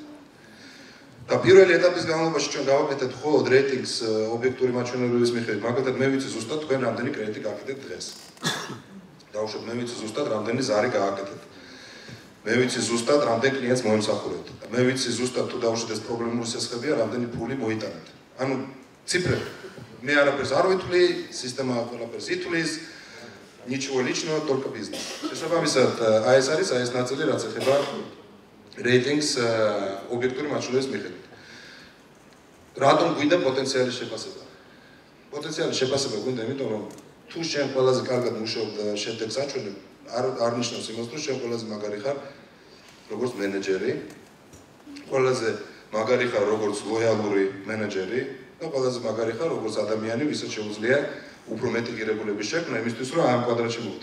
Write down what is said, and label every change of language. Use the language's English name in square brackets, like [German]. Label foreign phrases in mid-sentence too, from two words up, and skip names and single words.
[Georgian] და პირველი ეტაპის განმავლობაში ჩვენ გავაკეთეთ მხოლოდ რეიტინგს ობიექტური მაჩვენებლების მიხედვით, მაგალითად მე ვიცი ზუსტად თქვენ რამდენი კრედიტი გააკეთეთ დღეს. დავუშვათ მე ვიცი ზუსტად რამდენი ზარი გააკეთეთ. მე ვიცი ზუსტად რამდენ კლიენტს მოემსახურებთ. მე ვიცი ზუსტად თუ დავუშვათ ეს პრობლემური სესხებია, რამდენი ფული მოიტანეთ. ანუ ციფრები. მე არაფერს არ ვითვლი, სისტემა ყველაფერს ითვლის. [Russian] Ничего личного, только бизнес. [Georgian] შესაბამისად, აი ეს არის ეს ნაწილი, რაც ეხება რეიტინგს ობიექტური მაჩვენებლების მიხედვით. რატომ გვინდა პოტენციალის შეფასება? პოტენციალის შეფასება გვინდა, იმიტომ რომ თუ შენ ყველაზე კარგად მუშაობ და შედეგს აჩვენებ, არ ნიშნავს იმას, რომ შენ ყველაზე მაგარი ხარ როგორც მენეჯერი, ყველაზე მაგარი ხარ როგორც ლოიალური მენეჯერი და ყველაზე მაგარი ხარ როგორც ადამიანი, ვისაც შეუძლია უფრო მეტი ღირებულების შექმნა იმისთვის, რომ ამ კვადრატში მოვიდე.